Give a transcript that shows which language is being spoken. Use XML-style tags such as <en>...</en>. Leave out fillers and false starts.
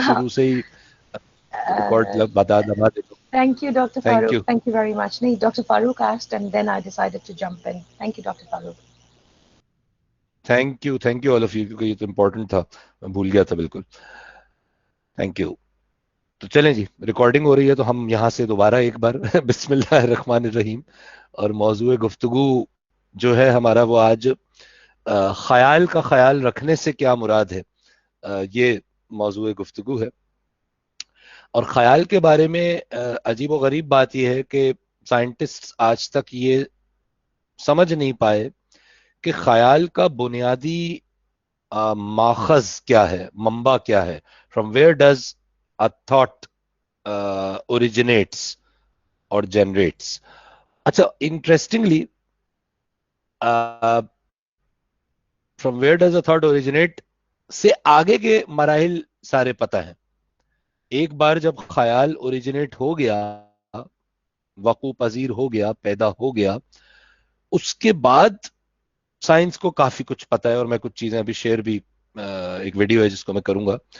<ur>شروع سے ہی ریکارڈ بتا دبا دیتا ہوں.</ur> <en>Thank you, Dr. Thank Farooq. You. Thank you very much. No, Dr. Farooq asked and then I decided to jump in. Thank you, Dr. Farooq. Thank you all of you,</en> <ur>کیونکہ یہ تو important تھا, میں بھول گیا تھا بالکل. Thank you. تو چلیں جی, ریکارڈنگ ہو رہی ہے تو ہم یہاں سے دوبارہ ایک بار بسم اللہ الرحمن الرحیم. اور موضوع گفتگو جو ہے ہمارا وہ آج خیال کا خیال رکھنے سے کیا مراد ہے, یہ موضوع گفتگو ہے. اور خیال کے بارے میں عجیب و غریب بات یہ ہے کہ سائنٹسٹ آج تک یہ سمجھ نہیں پائے کہ خیال کا بنیادی ماخذ کیا ہے, منبع کیا ہے.</ur> <en>From where does a thought originates or generates.</en> <ur>اچھا,</ur> <en>interestingly from where does a thought originate</en> <ur>سے آگے کے مراحل سارے پتہ ہیں. ایک بار جب خیال اوریجنیٹ ہو گیا, وقوع پذیر ہو گیا, پیدا ہو گیا, اس کے بعد سائنس کو کافی کچھ پتہ ہے. اور میں کچھ چیزیں ابھی شیئر بھی, ایک ویڈیو ہے جس کو میں کروں گا.</ur>